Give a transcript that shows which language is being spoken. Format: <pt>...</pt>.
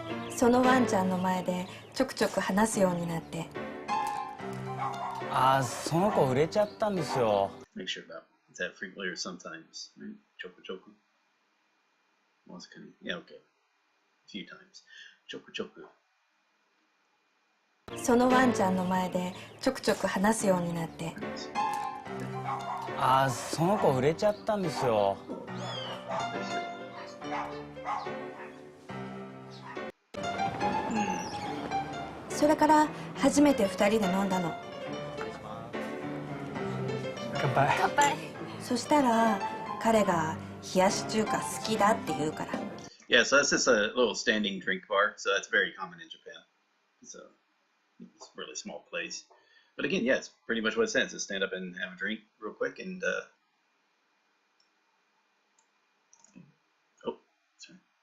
<ja>そのワンちゃんの前でちょくちょく話すようになって。あ、その子売れちゃったんですよ。</ja> <en>Make sure about that frequently or sometimes, right? Choku. Once can yeah, okay. A few times. Choku.</en> <ja>そのワンちゃんの前でちょくちょく話すようになって。あ、その子売れちゃったんですよ。それから初めて2人で飲んだの。乾杯。乾杯。そしたら彼が冷やし中華好きだって言うから。</ja> <en>Yeah, so that's just a little standing drink bar, so that's very common in Japan. So it's a really small place. But again, yeah, it's pretty much what it says. Is stand up and have a drink real quick and oh, sorry.</en>